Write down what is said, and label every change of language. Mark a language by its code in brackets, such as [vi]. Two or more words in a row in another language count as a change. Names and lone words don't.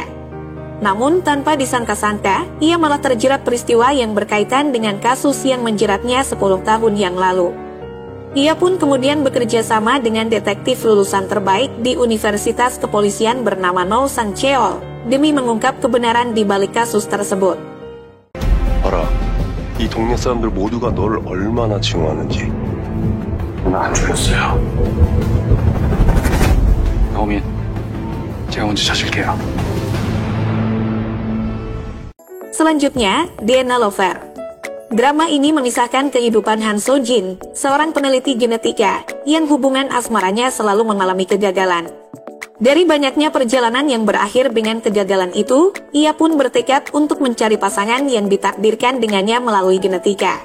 [id] Namun tanpa disangka-sangka, ia malah terjerat peristiwa yang berkaitan dengan kasus yang menjeratnya 10 tahun yang lalu. Ia pun kemudian bekerja sama dengan detektif lulusan terbaik di Universitas Kepolisian bernama No Sang Cheol demi mengungkap kebenaran di balik kasus tersebut. [ko] 알아. 이 동네 사람들 모두가 너를 얼마나 증오하는지. 나 안 죽였어요. 나오민, 제가 먼저 찾을게요. [id] Selanjutnya, DNA Lover. Drama ini mengisahkan kehidupan Han So Jin, seorang peneliti genetika, yang hubungan asmaranya selalu mengalami kegagalan. Dari banyaknya perjalanan yang berakhir dengan kegagalan itu, ia pun bertekad untuk mencari pasangan yang ditakdirkan dengannya melalui genetika.